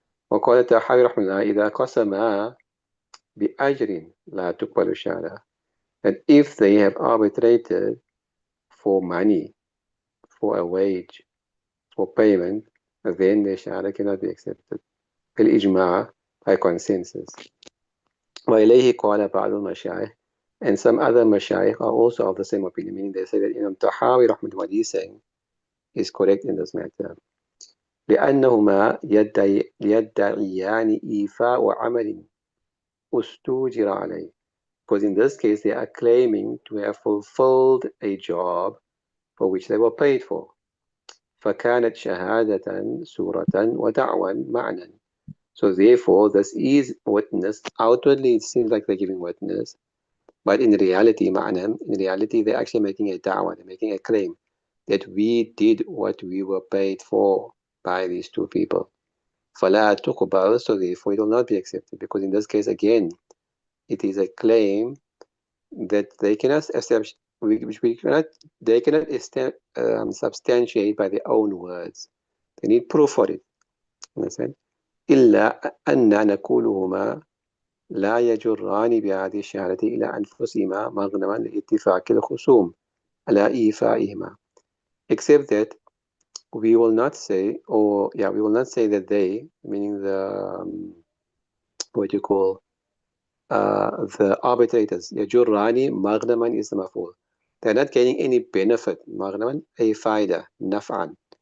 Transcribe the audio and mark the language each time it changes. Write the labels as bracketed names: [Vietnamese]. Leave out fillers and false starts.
[Arabic] وقال التحاوي رحمه الله إذا قسم بأجر لا تقبل الشهادة. [English] And if they have arbitrated for money, for a wage, for payment, then the shahada cannot be accepted. الإجماع, by consensus. [Arabic] وإليه قال بعض المشايخ, [English] and some other mashayikh are also of the same opinion, meaning they say that Imam Tahawi rahmatullahi what he's saying is correct in this matter. [Arabic] لأنهما يدعيان إيفاء عمل أستوجر عليه. [English] Because in this case they are claiming to have fulfilled a job for which they were paid for. [Arabic] فكانت شهادة سورة ودعوى معنى. [English] So therefore, this is witness. Outwardly, it seems like they're giving witness, but in reality, they're actually making a da'wah, they're making a claim that we did what we were paid for by these two people. [Arabic] فَلَا تُقْبَلْ. [English] So therefore, it will not be accepted, because in this case, again, it is a claim that they cannot establish, they cannot substantiate by their own words. They need proof for it. Understand? [Arabic] إلا أن نقولهما لا يجران بهذه الشهادة إلى أنفسهما مغنما لاتفاق الخصوم على إيفائهما. [English] Except that we will not say that they, meaning the the arbitrators, [Arabic] يجران مغنما [English] is the مفعول. They're not getting any benefit. [Arabic] مغنما أي فائدة نفعا.